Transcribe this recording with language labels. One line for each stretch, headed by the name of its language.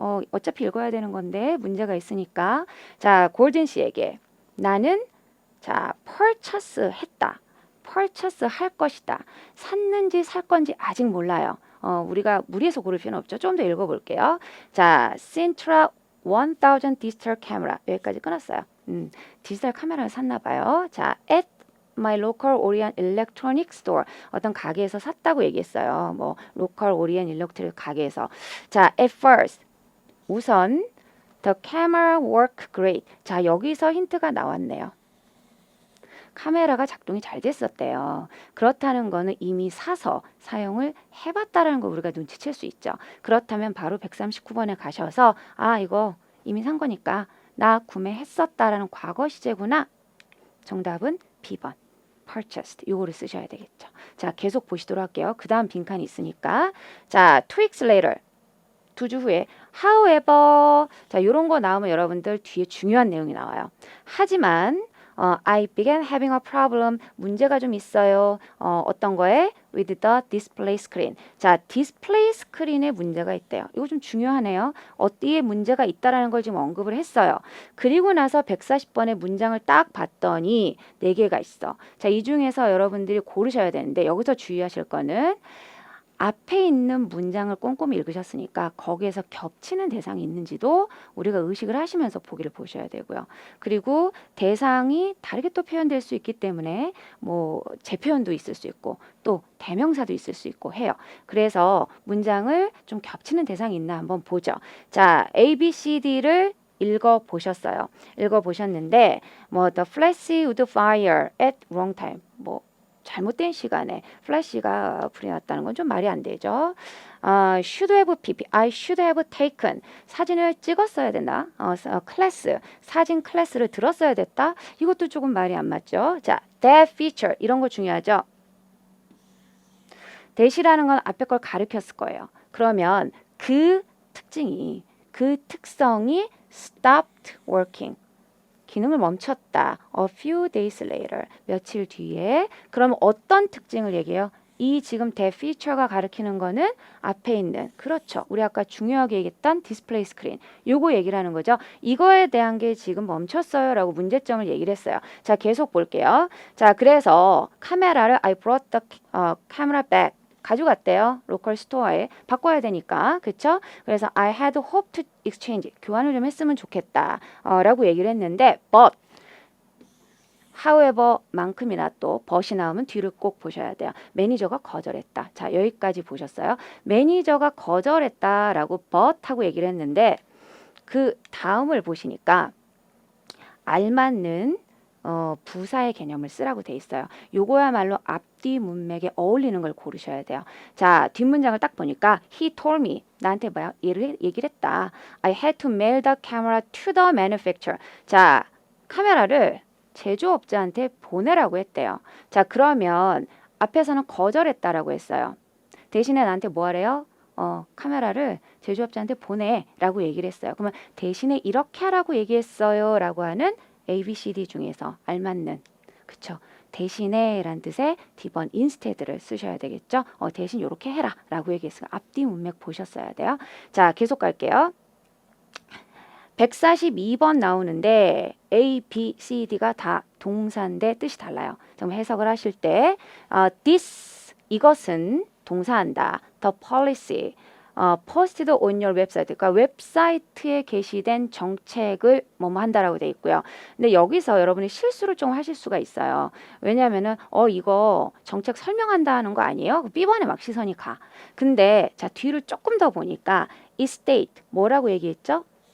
Korean: 어차피 읽어야 되는 건데 문제가 있으니까. 자, 골든 씨에게 나는 자, purchase 했다. purchase 할 것이다. 샀는지 살 건지 아직 몰라요. 우리가 무리해서 고를 필요는 없죠. 좀 더 읽어볼게요. 자, Sintra 1000 디지털 카메라 여기까지 끊었어요. 디지털 카메라를 샀나 봐요.
English: 자, at my local Orient Electronic Store
Korean: 어떤 가게에서 샀다고 얘기했어요.
English: 뭐 local Orient Electronic 가게에서. 자, at first 우선 the camera worked great.
Korean: 자, 여기서 힌트가 나왔네요. 카메라가 작동이 잘 됐었대요. 그렇다는 거는 이미 사서 사용을 해봤다라는 거 우리가 눈치챌 수 있죠. 그렇다면 바로 139번에 가셔서 아 이거 이미 산 거니까 나 구매했었다라는 과거 시제구나. 정답은 B번. purchased 요거를 쓰셔야 되겠죠. 자 계속 보시도록 할게요. 그 다음 빈칸이 있으니까 자
English: 2 weeks later
Korean: 2주 후에 however 자 요런 거 나오면 여러분들 뒤에 중요한 내용이 나와요. 하지만
English: I began having a problem.
Korean: 문제가 좀 있어요. 어떤 거에?
English: With the display screen.
Korean: 자, 디스플레이 스크린에 문제가 있대요. 이거 좀 중요하네요. 어디에 문제가 있다라는 걸 지금 언급을 했어요. 그리고 나서 140번의 문장을 딱 봤더니 4개가 있어. 자, 이 중에서 여러분들이 고르셔야 되는데 여기서 주의하실 거는 앞에 있는 문장을 꼼꼼히 읽으셨으니까 거기에서 겹치는 대상이 있는지도 우리가 의식을 하시면서 보기를 보셔야 되고요. 그리고 대상이 다르게 또 표현될 수 있기 때문에 뭐 재표현도 있을 수 있고 또 대명사도 있을 수 있고 해요. 그래서 문장을 좀 겹치는 대상이 있나 한번 보죠. 자, A, B, C, D를 읽어보셨어요. 읽어보셨는데 뭐
English: The flash would fire at wrong time
Korean: 뭐 잘못된 시간에 플래시가 불이 났다는 건 좀 말이 안 되죠.
English: should have pp, I should have taken
Korean: 사진을 찍었어야 된다. 클래스 사진 클래스를 들었어야 됐다. 이것도 조금 말이 안 맞죠. 자, that feature 이런 거 중요하죠. that이라는 건 앞에 걸 가르쳤을 거예요. 그러면 그 특징이 그 특성이
English: stopped working.
Korean: 기능을 멈췄다.
English: A few days later.
Korean: 며칠 뒤에. 그럼 어떤 특징을 얘기해요? 이 지금 that feature가 가리키는 거는 앞에 있는 그렇죠. 우리 아까 중요하게 얘기했던 디스플레이 스크린. 요거 얘기를 하는 거죠. 이거에 대한 게 지금 멈췄어요. 라고 문제점을 얘기를 했어요. 자, 계속 볼게요. 자, 그래서 카메라를
English: I brought the camera back.
Korean: 가져갔대요. 로컬 스토어에. 바꿔야 되니까. 그쵸? 그래서
English: I had hoped to exchange.
Korean: 교환을 좀 했으면 좋겠다. 라고 얘기를 했는데 but however 만큼이나 또 but이 나오면 뒤를 꼭 보셔야 돼요. 매니저가 거절했다. 자, 여기까지 보셨어요? 매니저가 거절했다라고 but 하고 얘기를 했는데 그 다음을 보시니까 알맞는 부사의 개념을 쓰라고 돼 있어요. 요거야말로 앞뒤 문맥에 어울리는 걸 고르셔야 돼요. 자, 뒷문장을 딱 보니까
English: he told me
Korean: 나한테 뭐야? 얘기를 했다.
English: I had to mail the camera to the manufacturer.
Korean: 자, 카메라를 제조업자한테 보내라고 했대요. 자, 그러면 앞에서는 거절했다라고 했어요. 대신에 나한테 뭐 하래요? 카메라를 제조업자한테 보내라고 얘기를 했어요. 그러면 대신에 이렇게 하라고 얘기했어요. 라고 하는 A, B, C, D 중에서 알맞는 그쵸? 대신에 라는 뜻의 D번 instead를 쓰셔야 되겠죠? 대신 이렇게 해라 라고 얘기했어요. 앞뒤 문맥 보셨어야 돼요. 자, 계속 갈게요. 142번 나오는데 A, B, C, D가 다 동사인데 뜻이 달라요. 좀 해석을 하실 때 this 이것은 동사한다.
English: The policy posted on your website.
Korean: 그러니까 웹사이트에 게시된 정책을 뭐뭐 한다라고 돼 있고요. 근데 여기서 여러분이 실수를 좀 하실 수가 있어요. 왜냐하면은 이거 정책 설명한다는 거 아니에요? B번에 막 시선이 가. 근데 자 뒤를 조금 더 보니까 이 state 뭐라고 얘기했죠?